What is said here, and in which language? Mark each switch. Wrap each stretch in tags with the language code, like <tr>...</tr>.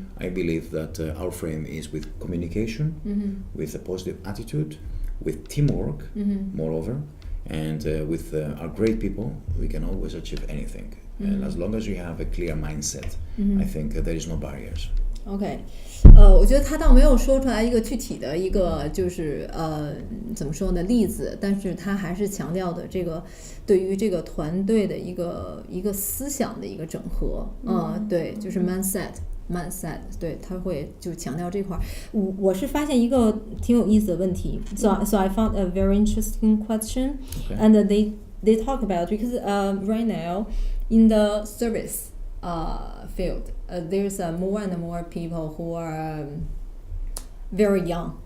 <en>I believe that our frame is with communication, with a positive attitude, with teamwork, moreover, and with our great people, we can always achieve anything. And as long as you have a clear mindset, I think there is no barriers.</en> <zh>OK， 我觉得他倒没有说出来一个具体的一个就是怎么说呢例子，但是他还是强调的这个对于这个团队的一个思想的一个整合。对，就是 mindset，对，他会就强调这块。我是发现一个挺有意思的问题。</zh> <en>So I found a very interesting question, and they talk about, because right now in the service field, there's more and more people who are very young.</en>